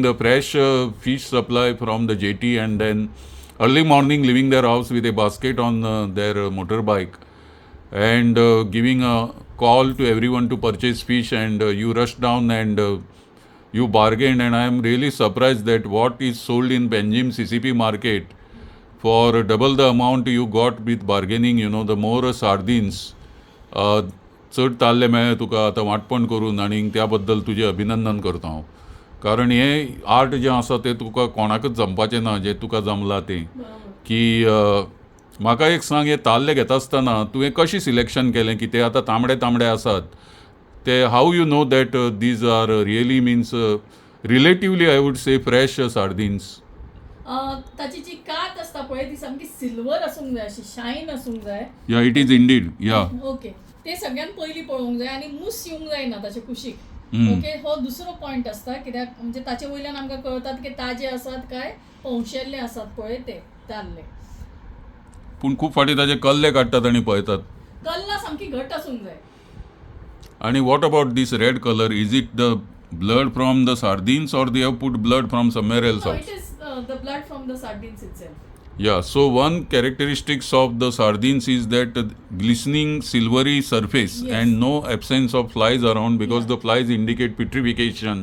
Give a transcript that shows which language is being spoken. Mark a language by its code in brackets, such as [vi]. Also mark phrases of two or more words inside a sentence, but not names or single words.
[en] the fresh fish supply from the jetty, and then early morning leaving their house with a basket on their motorbike, and giving a call to everyone to purchase fish, and you rush down and you bargained, and I am really surprised that what is sold in Benjim CCP market for double the amount you got with bargaining, the more sardines. [kok] चड ताल्ले मेळ्ळे तुका आतां वांटपण करून, आनी त्या बद्दल तुजें अभिनंदन करता हांव. कारण हें आर्ट जें आसा तें तुका कोणाकच जमपाचें ना, जें तुका जमलां तें. की म्हाका एक सांग, हे ताल्ले घेता आसतना तुवें कशें सिलेक्शन केलें? की ते आतां तांबडे तांबडे आसात, ते [en] how you know that these are really means relatively I would say fresh sardines? [kok] ताची जी कात असता पळय ती सामकी सिल्वर आसूंक जाय, अशी शायन आसूंक जाय. [en] ya it is indeed. ya [kok] ओके, ते सगळ्यात पयलीं पळोवंक जाय, आनी मूस येवंक जायना ताचे कुशीक. ओके, हो दुसरो पॉयंट आसता, कित्याक म्हणजे ताचे वयल्यान आमकां कळतात की ताजे आसात काय पौशेल्ले आसात पळय ते ताल्ले. पूण खूब फावटी ताजे कल्ले काडटात आनी पळयतात. कल्लां सामकी घट आसूंक जाय. [en] आणि what about this red colour? is it the blood from the sardines, or they have put blood from somewhere else No, also? it is the blood from the sardines itself. Yeah, so one characteristics of the sardines is that glistening silvery surface, Yes. and no absence of flies around, because Yeah. the flies indicate putrefaction